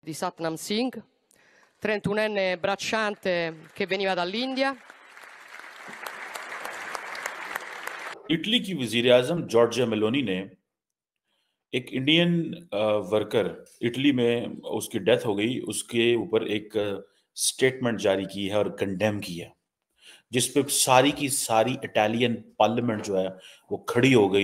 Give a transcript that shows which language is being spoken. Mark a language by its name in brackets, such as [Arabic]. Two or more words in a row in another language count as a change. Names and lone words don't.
[Italian] di Satnam Singh, 31enne bracciante che veniva dall'India. [Hindi] इटली की वजीर आजम जॉर्जिया मेलोनी ने एक [English] Indian worker [Hindi] इटली में उसकी डेथ हो गई, उसके ऊपर एक स्टेटमेंट जारी की है और कंडेम की है, जिसपे सारी की सारी [English] Italian parliament [Hindi] जो है वो खड़ी हो गई।